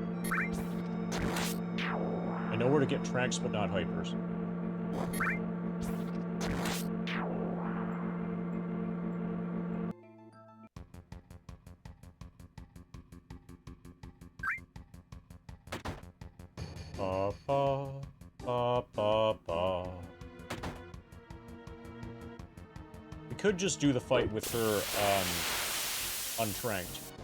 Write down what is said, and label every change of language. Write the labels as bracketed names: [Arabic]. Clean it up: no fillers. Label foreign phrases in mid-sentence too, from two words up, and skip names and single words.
[English] I know where to get Tranks, but not Hypers. Ba, ba, ba, ba, ba. We could just do the fight with her, untranked.